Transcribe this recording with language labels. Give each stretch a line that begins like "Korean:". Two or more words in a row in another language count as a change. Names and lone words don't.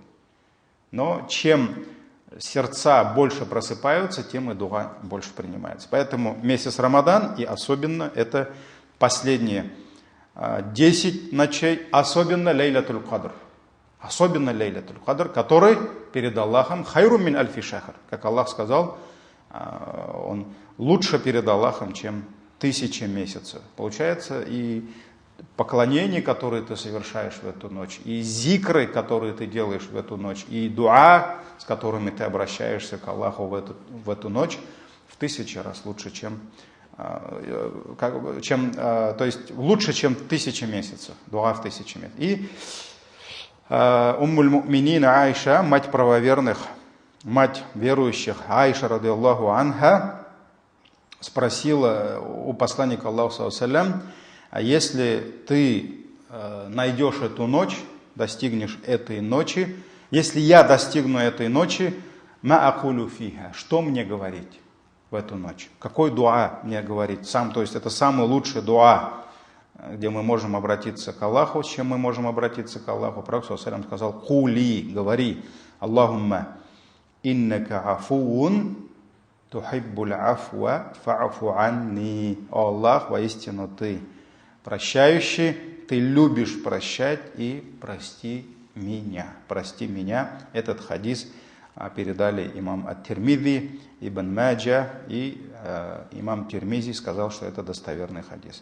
Russian: Но чем сердца больше просыпаются, тем и дуа больше принимается. Поэтому месяц Рамадан, и особенно это последние 10 ночей, особенно Лейлатуль Кадр. Особенно лейлятуль кадр, который перед Аллахом
Arabic: خير من ألف شهر.
Russian: Как Аллах сказал, он лучше перед Аллахом, чем 1000 месяцев. Получается, и поклонения, которые ты совершаешь в эту ночь, и зикры, которые ты делаешь в эту ночь, и дуа, с которыми ты обращаешься к Аллаху в эту ночь, в 1000 раз лучше, то есть лучше, чем 1000 месяцев. Дуа в 1000 месяцев. И
Arabic: أم المؤمنين
Russian: Айша, мать правоверных, мать верующих, Айша,
Arabic: رضي الله عنها,
Russian: спросила у посланника Аллаха,
Arabic: صلى الله عليه وسلم:
Russian: а если ты найдешь эту ночь, достигнешь этой ночи, если я достигну этой ночи,
Arabic: ما أقول فيها,
Russian: что мне говорить в эту ночь? Какой дуа мне говорить? То есть это самый лучший дуа, где мы можем обратиться к Аллаху, с чем мы можем обратиться к Аллаху.
Arabic: Пророк صلى الله عليه وسلم сказал: кули, говори, اللهم إنك عفو تحب العفو فاعف عني.
Russian: О Аллах, воистину ты прощающий, ты любишь прощать, и прости меня. Прости меня. Этот хадис передали имам ат-Тирмизи, Ибн Маджа, и имам Тирмизи сказал, что это достоверный хадис.